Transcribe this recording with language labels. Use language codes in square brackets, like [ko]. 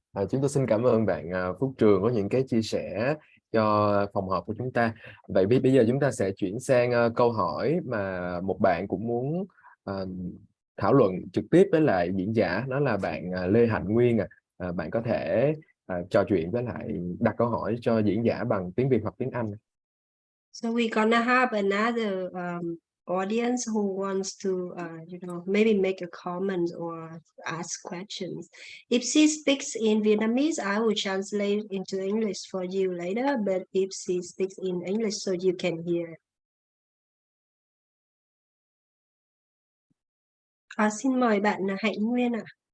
[vi] Chúng tôi xin cảm ơn bạn Phúc Trường có những cái chia sẻ cho phòng họp của chúng ta. Vậy bây giờ chúng ta sẽ chuyển sang câu hỏi mà một bạn cũng muốn thảo luận trực tiếp với lại diễn giả, đó là bạn Lê Hạnh Nguyên. Bạn có thể trò chuyện với lại đặt câu hỏi cho diễn giả bằng tiếng Việt hoặc tiếng Anh. [en] So we're gonna have another audience who wants to maybe make a comment or ask questions. If she speaks in Vietnamese, I will translate into English for you later, but if she speaks in English so you can hear. [vi] Xin mời bạn Hạnh Nguyên ạ.